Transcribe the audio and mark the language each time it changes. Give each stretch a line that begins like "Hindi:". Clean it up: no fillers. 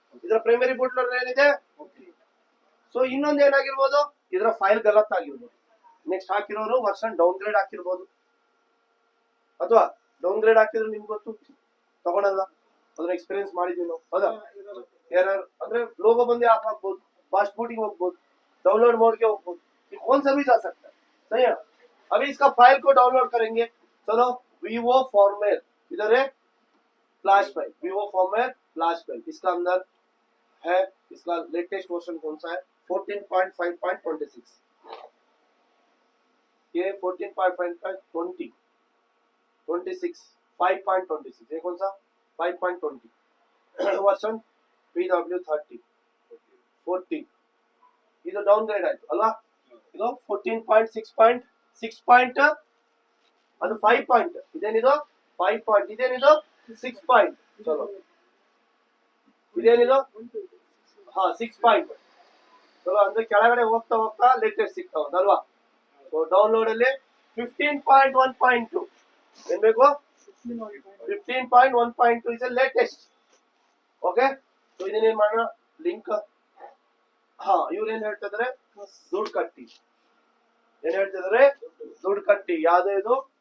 Kannada: ಇದರ primary boot loader ಏನಿದೆ. So ಇನ್ನೊಂದು ಏನಾಗಿರ್ಬೋದು, ಇದರ ಫೈಲ್ ಗಲತ್ ಆಗಿರ್ಬೋದು. ನೆಕ್ಸ್ಟ್ ಹಾಕಿರೋರು ವರ್ಷನ್ ಡೌನ್ ಗ್ರೇಡ್ ಹಾಕಿರ್ಬೋದು, ಅಥವಾ ಡೌನ್ ಗ್ರೇಡ್ ಹಾಕಿದ್ರೆ ನಿಮ್ಗೆ ಗೊತ್ತು, ತಗೊಳಲ್ಲ, ಅದನ್ನ ಎಕ್ಸ್ಪೀರಿಯನ್ಸ್ ಮಾಡಿದೀವಿ ನಾವು, ಹೌದಾ? ಎರರ್ ಅಂದ್ರೆ ಲೋಗೋ ಬಂದು ಆಫ್ ಆಗ್ಬೋದು,
Hindi: फास्ट बूटिंग होಗ್ಬೋದು, डाउनलोड मोड के होಗ್ಬೋದು, ये कौन सा भी जा सकता है, सही है। अभी इसका फाइल को डाउनलोड करेंगे, चलो vivo फॉर्मेट, इधर है flash file, vivo format flash file, इसका अंदर है, इसका लेटेस्ट वर्जन कौन सा है 14.5.26, ये 14.5.20 26 5.26, ये कौन सा 5.20 वर्जन
Kannada: PW30 40 ಇದು ಡೌನ್ ಗ್ರೇಡ್ ಆಯ್ತು ಅಲ್ವಾ ಇದು 14.6 ಪಾಯಿಂಟ್ ಅದು 5 ಪಾಯಿಂಟ್ ಇದೇನಿದು 5 ಪಾಯಿಂಟ್ ಇದೇನಿದು 6 ಪಾಯಿಂಟ್ ಚಲೋ ಇದೇನಿದು ಹಾ 6 ಪಾಯಿಂಟ್ ಚಲೋ ಅಂದ್ರೆ ಕೆಳಗಡೆ ಹೋಗ್ತಾ ಹೋಗ್ತಾ ಲೇಟೆಸ್ಟ್ ಸಿಗ್ತಾವ ಅಲ್ವಾ ಸೊ ಡೌನ್ಲೋಡ್ ಅಲ್ಲಿ 15.1.2 ಏನ್ ಬೇಕು 15.1.2 ಇಸ್ ಲೇಟೆಸ್ಟ್ ಓಕೆ ಸೊ ಇದನ್ನೇನ್ ಮಾಡೋಣ ಲಿಂಕ್ ಹಾ ಇವ್ರು ಏನ್ ಹೇಳ್ತಿದಾರೆ ದುಡ್ಡು ಕಟ್ಟಿ ಏನ್ ಹೇಳ್ತಿದಾರೆ ದುಡ್ಡು ಕಟ್ಟಿ ಯಾವ್ದು ಇದು